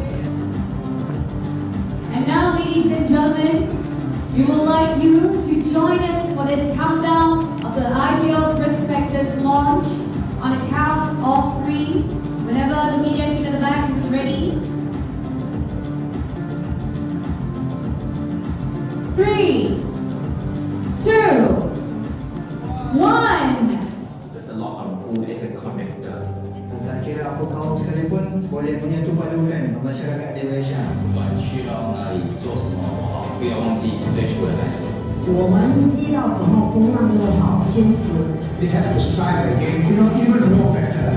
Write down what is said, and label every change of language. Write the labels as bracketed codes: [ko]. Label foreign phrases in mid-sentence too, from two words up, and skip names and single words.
[en] And now, ladies and gentlemen, we would like you to join us for this countdown of the IPO prospectus launch on a count of 3. Whenever the media team at the back is ready. 3, 2, 1. There's a lot of food as a connector. [ms] Tak kira apa kaum sekalipun boleh menyatu padukan masyarakat di Malaysia. [zh] 不管去到哪里做什么都好，不要忘记最初的开始。我们遇到什么风浪都好，坚持。 [en] We have to strive again, you know, even more better.